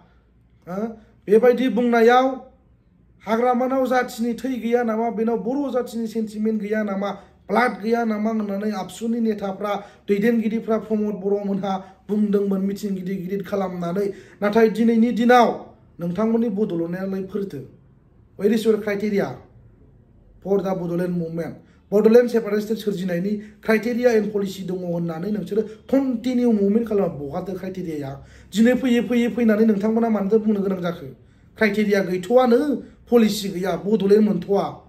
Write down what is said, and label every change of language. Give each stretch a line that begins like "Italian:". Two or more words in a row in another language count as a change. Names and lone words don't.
Bodo: बेबायदि बुंनायाव हाग्रामानाव जाथिनि थै गैया नामा बेनाव बर' जाथिनि सेन्टिमेन्ट गैया नामा ब्लाड गैया नामा होननानै आबसुनि नेताफ्रा दैदेनगिरिफ्रा प्रमद बर'मोनहा बुंदोंमोन मिटिं गिदिर खालामनानै नाथाय दिनैनि दिनाव नोंथांमोननि बड'लेण्डआलाय फोरथो
English: where is your criteria for the Bodoland movement
Bodo: बड'लेण्ड
English: separate state
Bodo: सोरजिनायनि
English: criteria and policy
Bodo: दङ होननानै नोंसोरो
English: continue movement
Bodo: खालामा बहाथो क्राइटेरियाया दिनै फैनानै नोंथांमोना मानोथो बुंनो गोनां जाखो क्राइटेरिया गैथ'वानो पलिसि गैया बड'लेण्ड मोनथ'वा